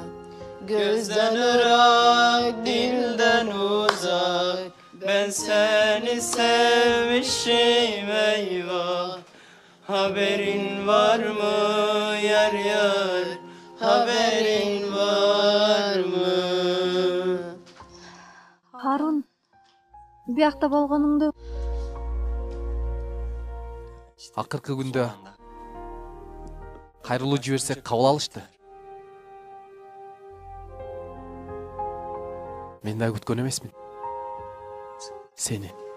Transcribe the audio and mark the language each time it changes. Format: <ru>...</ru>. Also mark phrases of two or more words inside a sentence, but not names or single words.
<tr>Gözden ırak, dilden uzak, ben seni sevmişim eyvah. Haberin var mı yar yar, haberin var mı?</tr> <ky>Harun, биякта болгонуңду? Акыркы күндө кайрылуу жиберсек кабыл алышты. Мен да күткөн эмесмин. Сени.</ky>